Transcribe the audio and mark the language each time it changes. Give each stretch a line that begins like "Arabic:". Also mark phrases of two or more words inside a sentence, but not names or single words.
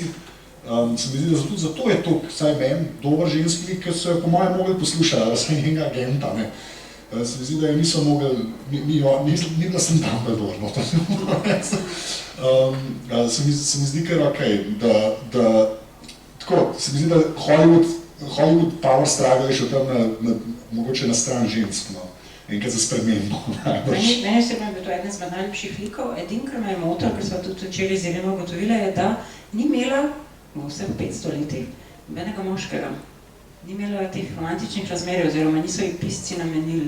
Slovenian: Se mi zdi, da tudi zato je to, vsaj meni, dober ženski lik, ker so jo po mojem mogli poslušati, vsaj njenega agenta, ne. Se mi zdi, da jo niso mogli, ni da sem Dumbledore, no, to ne moram reči. Se mi zdi kar okej, da, tako, se mi zdi, da Hollywood
English: power struggle
Slovenian: je šel tam mogoče na stran žensk, no. Enkrat za spremembo, najbrž. Meni se je to eden izmed najlepših likov. Edin, kar me je motil, ker smo tudi včeraj z Ireno ugotovila, je, da ni imela v vseh 500 letih nobenega moškega. Ni imela teh romantičnih razmerij, oziroma niso jih pisci namenili.